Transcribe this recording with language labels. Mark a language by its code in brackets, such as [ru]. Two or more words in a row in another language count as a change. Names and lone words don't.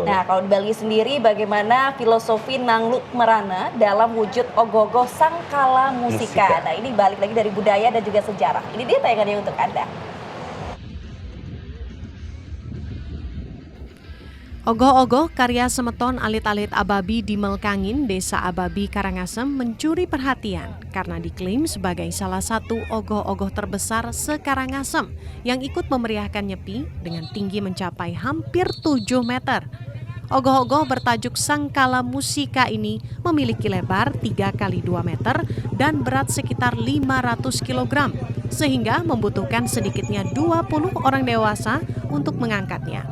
[id] Nah, kalau di Bali sendiri bagaimana filosofi Nangluk Merana dalam wujud ogogo sangkala musika. Musika. Nah, ini balik lagi dari budaya dan juga sejarah. Ini dia tayangannya untuk Anda. Ogoh-ogoh karya semeton alit-alit Ababi di Melkangin, Desa Ababi, Karangasem mencuri perhatian karena diklaim sebagai salah satu ogoh-ogoh terbesar se-Karangasem yang ikut memeriahkan Nyepi dengan tinggi mencapai hampir 7 meter. Ogoh-ogoh bertajuk Sangkala Musika ini memiliki lebar 3 kali 2 meter dan berat sekitar 500 kg, sehingga membutuhkan sedikitnya 20 orang dewasa untuk mengangkatnya.